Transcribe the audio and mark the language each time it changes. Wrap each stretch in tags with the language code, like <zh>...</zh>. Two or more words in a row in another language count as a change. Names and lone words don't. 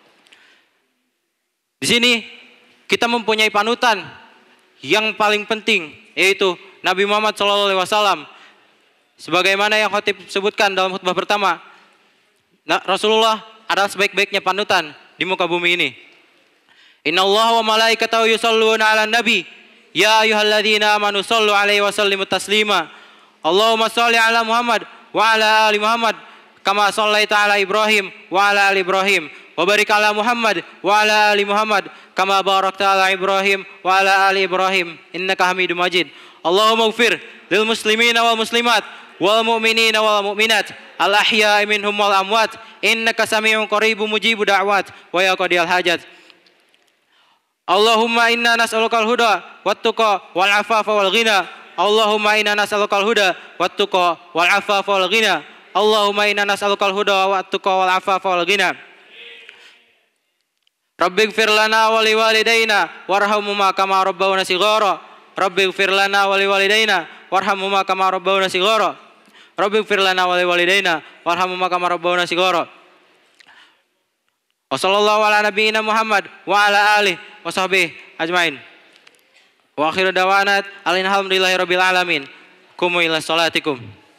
<id>Di sini kita mempunyai panutan yang paling penting, yaitu Nabi Muhammad SAW. Sebagaimana yang khatib sebutkan dalam khutbah pertama, Rasulullah adalah sebaik-baiknya panutan di muka bumi ini.</id> <ar>إن الله وملائكته يصلون على النبي يا أيها الذين آمنوا صلوا عليه وسلموا تسليما. اللهم صل على محمد وعلى آل محمد كما صليت على إبراهيم وعلى آل إبراهيم وبارك على محمد وعلى آل محمد كما باركت على إبراهيم وعلى آل إبراهيم إنك حميد مجيد. اللهم اغفر للمسلمين والمسلمات والمؤمنين والمؤمنات الأحياء منهم والأموات إنك سميع قريب مجيب الدعوات ويا قاضي الحاجات. اللهم إنا نسألك الهدى والتقى والعفاف والغنى. اللهم إنا نسألك الهدى والتقى والعفاف والغنى. اللهم إنا نسألك الهدى والتقى والعفاف والغنى. رب اغفر لنا ولوالدينا وارحمهما كما ربيانا صغارا. رب اغفر لنا ولوالدينا وارحمهما كما ربيانا صغارا. رب اغفر لنا ولوالدينا وارحمهما كما ربيانا صغارا. وصلى الله على نبينا محمد وعلى آله وصحبه أجمعين. وآخر دعوانا الحمد لله رب العالمين. قوموا إلى صلاتكم.</ar>